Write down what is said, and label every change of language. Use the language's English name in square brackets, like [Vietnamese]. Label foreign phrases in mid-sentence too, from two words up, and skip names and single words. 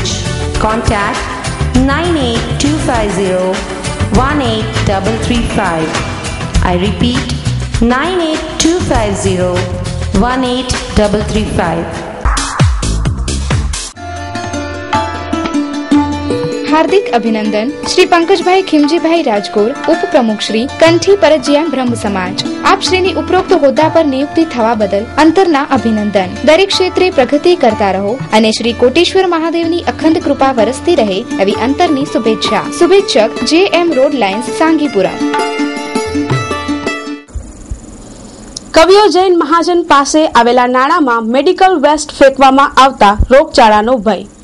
[English] Contact 9825018335. I repeat 9825018335. [Hindi] हार्दिक अभिनंदन श्री पंकजभाई खिमजीभाई राजगोर, उपप्रमुख श्री कंठी परजिया ब्रह्म समाज. [Gujarati] આપ શ્રીની ઉપરોક્ત હોદ્દા પર નિયુક્તિ થવા બદલ અંતરના અભિનંદન. દરેક ક્ષેત્રે પ્રગતિ કરતા રહો અને શ્રી કોટેશ્વર મહાદેવની અખંડ કૃપા વરસતી રહે એવી અંતરની શુભેચ્છા. શુભેચ્છક JM રોડ લાઇન્સ, સાંગીપુરા. કવિઓ જૈન મહાજન પાસે આવેલા નાળામાં મેડિકલ વેસ્ટ ફેંકવામાં આવતા રોગચાળાનો ભય.